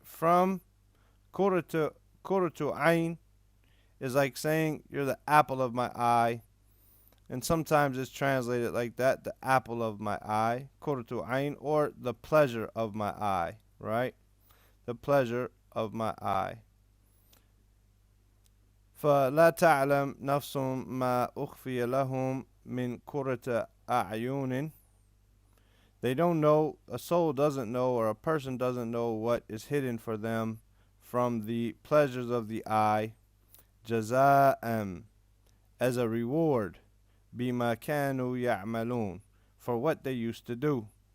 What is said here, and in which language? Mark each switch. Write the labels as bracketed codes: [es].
[en] From kurratu ayn is like saying you're the apple of my eye. And sometimes it's translated like that, the apple of my eye. Kurratu ayn, or the pleasure of my eye. Right? The pleasure of my eye. [ar] فلا تعلم نفس ما أخفي لهم من قرة أعين. [en] They don't know, a soul doesn't know, or a person doesn't know what is hidden for them from the pleasures of the eye. جزاء, as a reward. [ar] بما كانوا يعملون, [en] for what they used to do.